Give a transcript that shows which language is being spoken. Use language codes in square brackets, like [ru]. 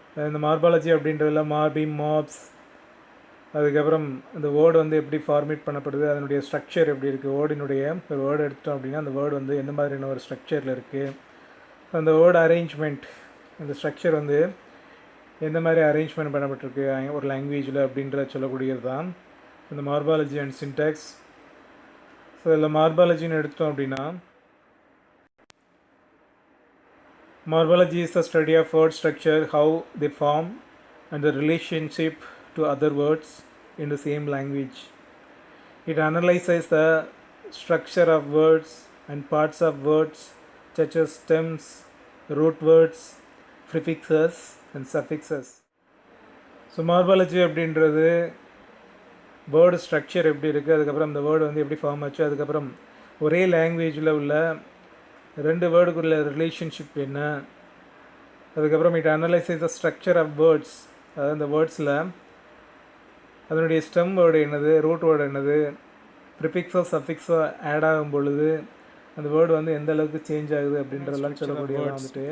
[ta] இந்த morphology அப்படின்றதில் Murphy mobs, அதுக்கப்புறம் இந்த வேர்டு வந்து எப்படி ஃபார்மேட் பண்ணப்படுது, அதனுடைய ஸ்ட்ரக்சர் எப்படி இருக்குது, வேர்டினுடைய ஒரு வேர்டு எடுத்தோம் அப்படின்னா அந்த வேர்டு வந்து எந்த மாதிரியான ஒரு ஸ்ட்ரக்சரில் இருக்குது, அந்த வேர்டு அரேஞ்ச்மெண்ட் அந்த ஸ்ட்ரக்சர் வந்து எந்த மாதிரி அரேஞ்ச்மெண்ட் பண்ணப்பட்டிருக்கு ஒரு லாங்குவேஜில் அப்படின்ற சொல்லக்கூடியது தான் இந்த மார்பாலஜி அண்ட் சின்டாக்ஸ். ஸோ இதில் மார்பாலஜின்னு எடுத்தோம் அப்படின்னா [en] Morphology is the study of word structure, how they form and the relationship to other words in the same language. It analyzes the structure of words and parts of words such as stems, root words, prefixes and suffixes. [ta] So morphology அப்படின்றது word structure எப்படி இருக்குது, அதுக்கப்புறம் அந்த word வந்து எப்படி form ஆச்சு, அதுக்கப்புறம் ஒரே லாங்குவேஜில் உள்ள ரெண்டு வேர்டுக்குள்ள ரிலேஷன்ஷிப் என்ன, அதுக்கப்புறம் [en] it analyses the structure of words, [ta] அதாவது அந்த வேர்ட்ஸில் அதனுடைய ஸ்டெம் வேர்டு என்னது, ரூட் வேர்டு என்னது, ப்ரிஃபிக்ஸோ சஃபிக்ஸோ ஆட் ஆகும் பொழுது அந்த வேர்டு வந்து எந்த அளவுக்கு சேஞ்ச் ஆகுது அப்படின்றதெல்லாம் சொல்லக்கூடிய வந்துட்டு.